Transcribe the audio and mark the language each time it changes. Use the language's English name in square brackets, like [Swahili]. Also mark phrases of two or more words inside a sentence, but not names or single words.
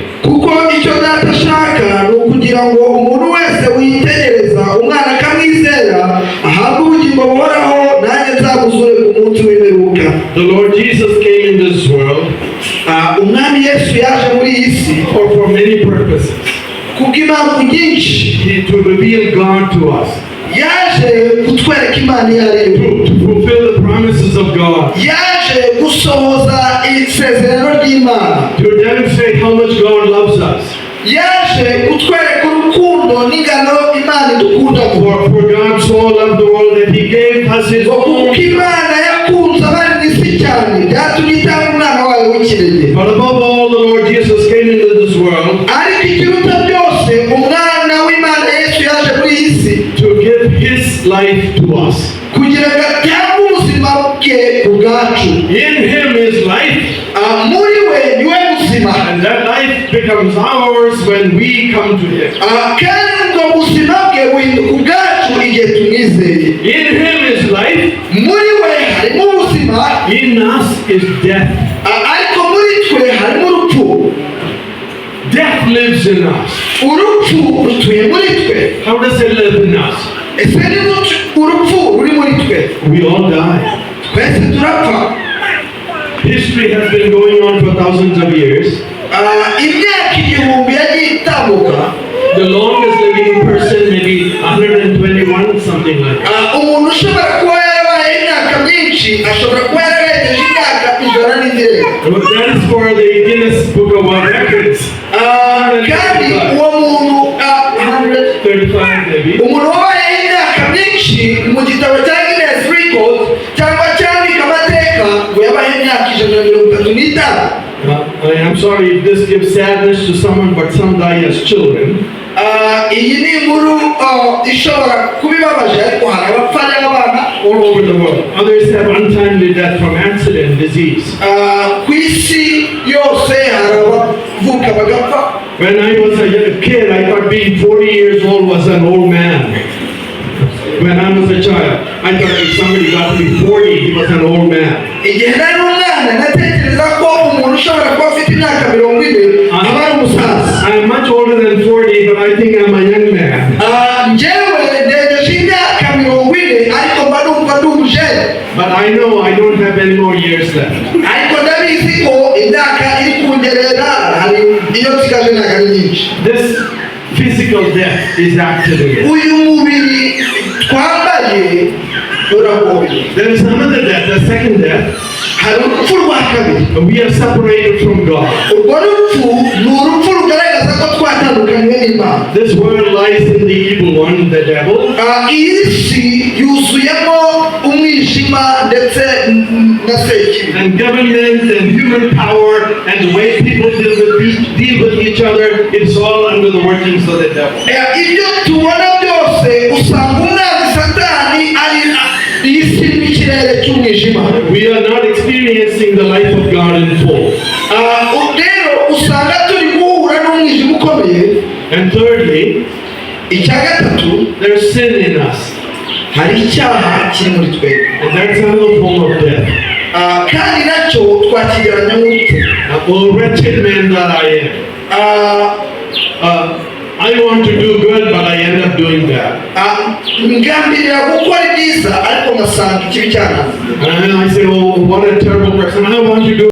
[Kinyarwanda] Kuko icyo data ashaka ni ukugira ngo umuntu wese witegereza umwana akamwizera ahabwe ubugingo buhoraho, nanjye nzamuzure ku munsi w'imperuka. [English] The Lord Jesus came in this world [Kinyarwanda] Umwami Yesu yaje muri iyi si [English] for many purposes. [Kinyarwanda] kubw'impamvu nyinshi. [English] To reveal God to us. [Kinyarwanda] Yaje kutwereka Imana iyo ari yo. [English] To fulfill the promises of God. [Kinyarwanda] Yaje gusohoza isezerano ry'Imana. [English] To demonstrate how much God loves us. [Kinyarwanda] yaje kutwereka urukundo n'ingano Imana idukunda. [English] For God so loved the world that he gave us his own. [Kinyarwanda] Imana yakunze abari mw'isi cyane byatumye itanga umwana wayo w'ikirenge. [English] But above all, the Lord Jesus came into this world. [Kinyarwanda] Ariko ikiruta byose umwana w'Imana Yesu yaje muri iyi si [English] To give his life to us. [Kinyarwanda] kugira ngo atange ubuzima bwe ubwacu. [English] In him is life. [Kinyarwanda] Muri we niwe buzima. [English] And that life becomes ours when we come to him. [Kinyarwanda] Kandi ubwo buzima bwe buhinduka ubwacu igihe tumwizeye. [English] In him is life. [Kinyarwanda] Muri we harimo ubuzima. [English] In us is death. [Kinyarwanda] Ariko muri twe harimo urupfu. [English] Death lives in us. [Kinyarwanda] Urupfu rutuye muri twe. [English] How does it live in us? [Kinyarwanda] Ese ni urupfu ruri muri twe. [English] We all die. [Kinyarwanda] Twese turapfa. [English] History has been going on for thousands of years. [Kinyarwanda] Imyaka igihumbi yagiye itambuka. [English] The longest living person maybe 121, something like that. [Kinyarwanda] Umuntu ushobora kuba yarabaye imyaka myinshi ashobora kuba yararengeje imyaka ijana n'irenga. [English] That is for the Guinness Book of World Records. [Kinyarwanda] Kandi uwo muntu [English] 135 maybe. [Kinyarwanda] umuntu wabaye imyaka myinshi mu gitabo cya Guinness Records cyangwa cyandika amateka ngo yabaye imyaka ijana na mirongo itatu n'itanu. [English] I'm sorry if this gives sadness to someone, but some die as children. [Kinyarwanda] Iyi ni inkuru ishobora kubibabaje ariko hari abapfa n'abana [English] All over the world. Others have untimely death from accident, disease. [Kinyarwanda] Ku isi yose hari abavuka bagapfa. [English] When I was a kid, I thought being 40 years old was an old man. When I was a child, I thought if somebody got to be 40, he was an old man. [Kinyarwanda] Igihe nari umwana natekereza ko umuntu ushobora kuba afite imyaka 40 aba ari umusaza. [English] I'm much older than 40, but I think I'm a young man. [Kinyarwanda] Njyewe ndegeje imyaka 40 ariko mba numva ndi umujene. [English] But I know I don't have any more years left. [Kinyarwanda] Ariko ndabizi ko imyaka iri kungerera hari iyo nsigaje ntabwo ari nyinshi. [English] This physical death is active again. [Kinyarwanda] Uyu mubiri twambaye uragoye. [English] There is another death, the second death. [Kinyarwanda] Hari urupfu rwa kabiri. [English] We are separated from God. [Kinyarwanda] Urwo rupfu ni urupfu rugaragaza ko twatandukanywe n'Imana. [English] This world lies in the evil one, the devil. [Kinyarwanda] Iyi si yuzuyemo umwijima ndetse na sekibi. [English] And government and human power and the way people deal with each other, it's all under the workings of the devil. [Kinyarwanda] Ibyo tubona byose usanga umwanzi Satani ari isi n'ikirere cy'umwijima. [English] We are not experiencing the life of God in full. [Kinyarwanda] Rero usanga turi guhura n'umwijima ukomeye. [English] And thirdly, [Kinyarwanda] icya gatatu, [English] there's sin in us. [Kinyarwanda] hari icyaha kiri muri twe. [English] And that's another form of death. [Kinyarwanda] Kandi nacyo twakigereranya n'urupfu. [English] Oh, wretched man that I am. I want to do good, but I end up doing bad. [Kinyarwanda] Ngambirira gukora ibyiza ariko ngasanga ikibi cyananze. [English] And I say, oh, what a terrible person. I want to do